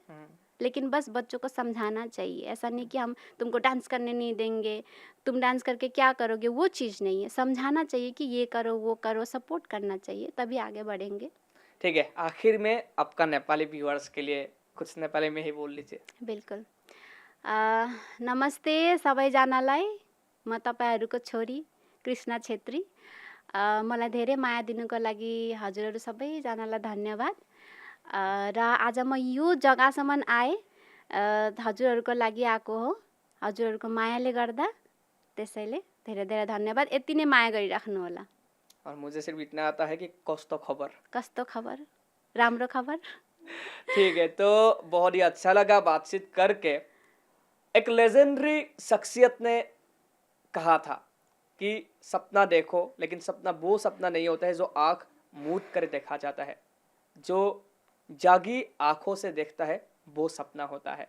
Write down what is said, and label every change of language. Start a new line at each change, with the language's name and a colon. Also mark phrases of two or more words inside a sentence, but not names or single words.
Hindi: लेकिन बस बच्चों को समझाना चाहिए, ऐसा नहीं कि हम तुमको डांस करने नहीं देंगे, तुम डांस करके क्या करोगे, वो चीज़ नहीं है। समझाना चाहिए कि ये करो वो करो, सपोर्ट करना चाहिए, तभी आगे बढ़ेंगे। ठीक है, आखिर में आपका नेपाली व्यूअर्स के लिए कुछ नेपाली में ही बोल लीजिए। बिल्कुल।
Nepali: नमस्ते सबैजनालाई, म तपाईँहरूको छोरी कृष्णा छेत्री। मलाई धेरै माया दिनुको लागि हजुरहरू सबैजनालाई धन्यवाद। र आज म यो जग्गासम्म आएँ, हजुरहरूको लागि आएको हो, हजुरहरूको मायाले गर्दा, त्यसैले धेरै धेरै धन्यवाद। यति नै माया गरिराख्नु होला।
Hindi: और मुझे सिर्फ इतना आता है कि
Nepali: कस्तो खबर। कस्तो खबर, राम्रो खबर।
Hindi: ठीक है, तो बहुत ही अच्छा लगा बातचीत करके। एक लेजेंडरी शख्सियत ने कहा था कि सपना देखो, लेकिन सपना वो सपना नहीं होता है जो आँख मूंद कर देखा जाता है, जो जागी आंखों से देखता है वो सपना होता है।